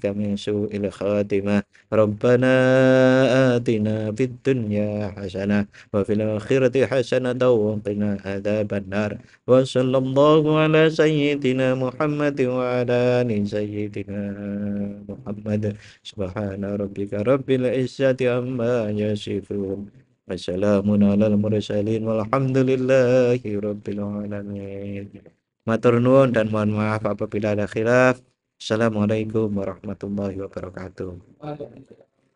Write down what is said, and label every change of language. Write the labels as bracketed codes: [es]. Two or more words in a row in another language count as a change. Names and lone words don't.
[ar] من سوء الخاتمة ربنا آتنا في الدنيا حسنة وفي الآخرة حسنة وقنا عذاب النار وصلى الله على سيدنا محمد وعلى آل سيدنا محمد سبحان ربك رب العزة عما يصفون وسلام على المرسلين والحمد لله رب العالمين. [jv] Matur nuwun [id] dan mohon maaf apabila ada khilaf. [ar] السلام عليكم ورحمة الله وبركاته.